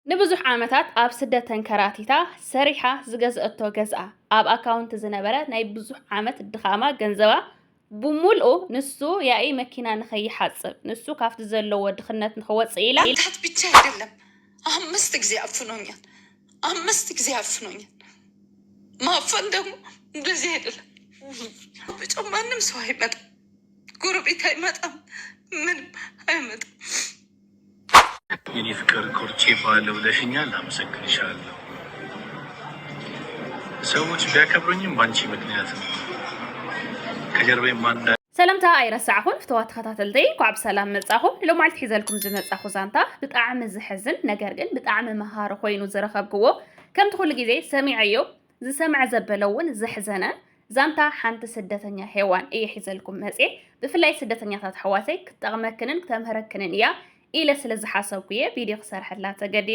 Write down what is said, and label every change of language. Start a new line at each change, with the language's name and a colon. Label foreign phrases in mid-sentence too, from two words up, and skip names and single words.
Tigrinya: ንብዙሕ ዓመታት ኣብ ስደት ተንከራቲታ ሰሪሓ ዝገዝአቶ ገዝኣ ኣብ ኣካውንት ዝነበረ ናይ ብዙሕ ዓመት ድኻማ ገንዘባ ብሙልኡ ንሱ ያኢ መኪና ንኸይሓፅብ ንሱ ካብቲ ዘለዎ ድኽነት ንኽወፅእ ኢላ
Amharic: ታት ብቻ አይደለም 5 ጊዜ አፍኖኛል። 5 ጊዜ አፍኖኛል። ማፈን ደግሞ እንደዚህ አይደለም። ብቻ ማንም ሰው አይመጣም፣ ጎረቤት አይመጣም፣ ምንም አይመጣም። የኔ ፍቅር ኮርቼ ባለው ብለሽኛል፣ አመሰግንሻለሁ። ሰዎች ቢያከብሩኝም ባንቺ ምክንያት ነው። ከጀርባዬ ማንዳ
Tigrinya: ሰላምታ ኣይረሳዕኹን ፍትዋት ተኸታተልተይ እንኳዕ ብሰላም መጻኹም ሎማዓልቲ ሒዘልኩም ዝመጻኹ ዛንታ ብጣዕሚ ዝሕዝን ነገር ግን ብጣዕሚ መሃሪ ኮይኑ ዝረኸብክዎ ከምቲ ኩሉ ግዜ ሰሚዐዮ ዝሰምዐ ዘበለ እውን ዝሕዘነ ዛንታ ሓንቲ ስደተኛ ሄዋን እየ ሒዘልኩም መጽ ብፍላይ ስደተኛታት ኣሕዋተይ ክትጠቕመክንን ክተምህረክንን እያ ኢለ ስለ ዝሓሰብኩ እየ ቪድዮ ክሰርሐላ ተገዲደ